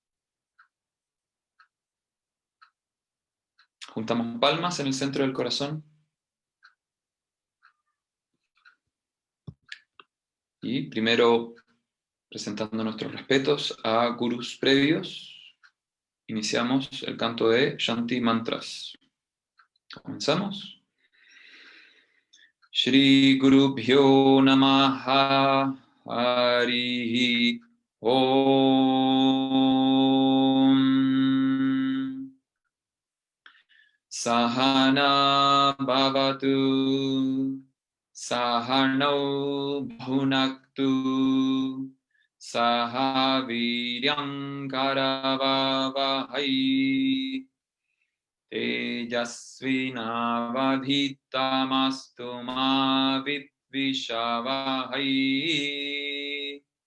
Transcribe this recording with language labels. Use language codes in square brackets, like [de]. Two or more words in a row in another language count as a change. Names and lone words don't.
[es] Juntamos palmas en el centro del corazón y primero, presentando nuestros respetos a gurús previos, iniciamos el canto de Shanti Mantras. ¿Comenzamos? [sa] Shri Gurubhyo Namaha Harihi Om Sahana Bhavatu Sahanau Bhunaktu Sahaviryam Karavavahai Tejasvinavadhitamastu ma vidvishavahai.